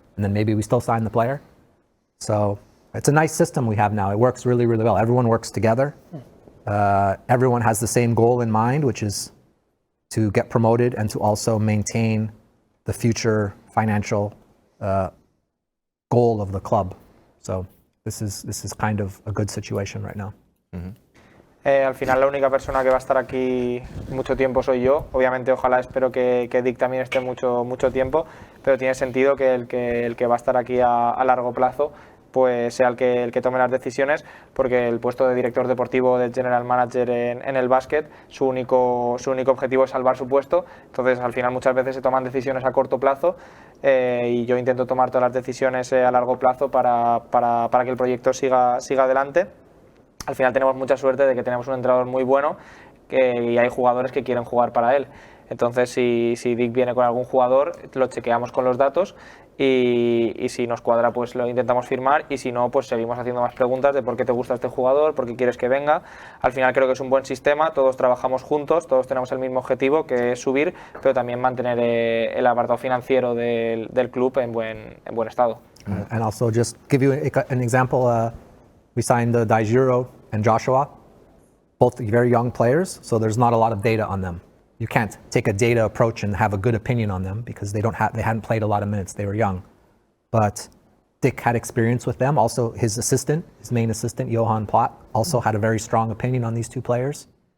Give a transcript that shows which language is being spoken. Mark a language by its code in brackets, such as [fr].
[en] And then maybe we still sign the player. So it's a nice system we have now. It works really, really well. Everyone works together. Everyone has the same goal in mind, which is to get promoted and to also maintain the future financial goal of the club. So this is kind of a good situation right now. [es] Al final la única persona que va a estar aquí mucho tiempo soy yo. Obviamente ojalá espero que Dick también esté mucho tiempo, pero tiene sentido que el que va a estar aquí a largo plazo pues sea el que tome las decisiones, porque el puesto de director deportivo, de general manager en el básquet, su único objetivo es salvar su puesto. Entonces al final muchas veces se toman decisiones a corto plazo y yo intento tomar todas las decisiones a largo plazo para que el proyecto siga adelante. Al final tenemos mucha suerte de que tenemos un entrenador muy bueno y hay jugadores que quieren jugar para él. Entonces si Dick viene con algún jugador, lo chequeamos con los datos y si nos cuadra pues lo intentamos firmar, y si no pues seguimos haciendo más preguntas de por qué te gusta este jugador, por qué quieres que venga. Al final creo que es un buen sistema, todos trabajamos juntos, todos tenemos el mismo objetivo, que es subir, pero también mantener el apartado financiero del club en buen estado. [en] And also just give you an example, we signed Daijiro and Joshua, both very young players, so there's not a lot of data on them. You can't take a data approach and have a good opinion on them because they hadn't played a lot of minutes. They were young. But Dick had experience with them. Also, his main assistant, Johan Platt, also had a very strong opinion on these two players.